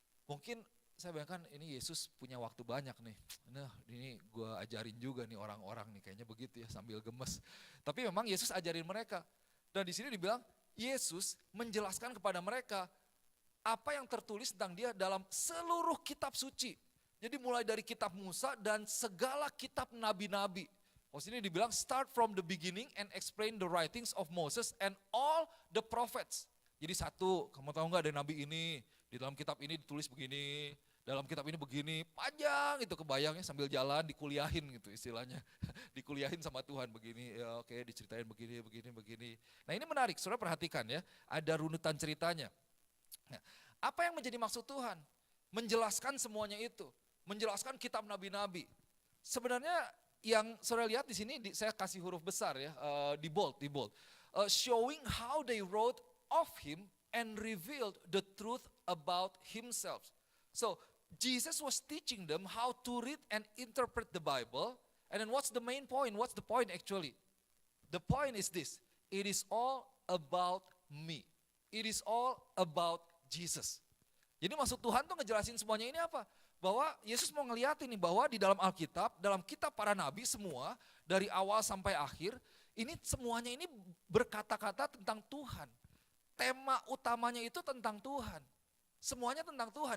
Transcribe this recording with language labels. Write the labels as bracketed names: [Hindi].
[Indonesian] Mungkin saya bayangkan ini Yesus punya waktu banyak nih, nah ini gue ajarin juga nih orang-orang nih, kayaknya begitu ya sambil gemes. Tapi memang Yesus ajarin mereka, dan di sini dibilang Yesus menjelaskan kepada mereka apa yang tertulis tentang dia dalam seluruh kitab suci. Jadi mulai dari kitab Musa dan segala kitab nabi-nabi. Sini dibilang [English] start from the beginning and explain the writings of Moses and all the prophets. [Indonesian] Jadi satu, kamu tahu nggak ada nabi ini, di dalam kitab ini ditulis begini, dalam kitab ini begini, panjang itu kebayangnya sambil jalan dikuliahin gitu istilahnya. Dikuliahin sama Tuhan begini, ya oke diceritain begini. Nah ini menarik, saudara perhatikan ya, ada runutan ceritanya. Nah, apa yang menjadi maksud Tuhan? Menjelaskan semuanya itu, menjelaskan kitab nabi-nabi. Sebenarnya yang saudara lihat di sini, saya kasih huruf besar ya, di bold. [English] Showing how they wrote of him and revealed the truth about himself. So Jesus was teaching them how to read and interpret the Bible. And then what's the main point? What's the point actually? The point is this, it is all about me. It is all about Jesus. [Indonesian] Jadi maksud Tuhan tuh ngejelasin semuanya ini apa? Bahwa Yesus mau ngeliatin nih bahwa di dalam Alkitab, dalam kitab para nabi semua, dari awal sampai akhir, Ini semuanya ini berkata-kata tentang Tuhan. Tema utamanya itu tentang Tuhan. Semuanya tentang Tuhan.